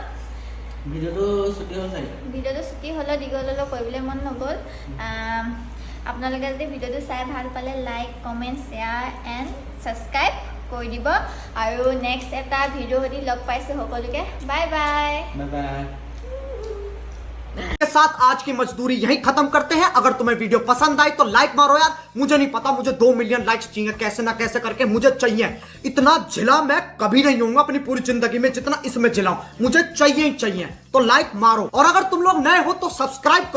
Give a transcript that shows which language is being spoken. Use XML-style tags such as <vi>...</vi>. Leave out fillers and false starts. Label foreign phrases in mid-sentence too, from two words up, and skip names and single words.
<as>ভিডিঅ'টো ছুটি হ'ল চাগে, ভিডিঅ'টো ছুটি হ'লেও দীঘল হ'লেও কৰিবলৈ মন নগ'ল। আপোনালোকে যদি ভিডিঅ'টো চাই ভাল পালে</as> <en>like comment share and subscribe</en> <as>কৰি দিব। আৰু নেক্সট এটা ভিডিঅ' সৈতে লগ পাইছোঁ সকলোকে।</as> <en>bye bye. bye bye.</en> <hi>के साथ आज की मजदूरी यहीं खत्म करते हैं। अगर तुम्हें वीडियो पसंद आई तो लाइक मारो यार, मुझे नहीं पता, मुझे 2</hi> <en>million likes</en> <hi>चाहिए, कैसे ना कैसे करके मुझे चाहिए। इतना झिला मैं कभी नहीं होऊंगा अपनी पूरी जिंदगी में जितना इसमें झिलाऊं, मुझे चाहिए ही चाहिए। तो लाइक मारो, और अगर तुम लोग नए हो तो सब्सक्राइब करो।</hi>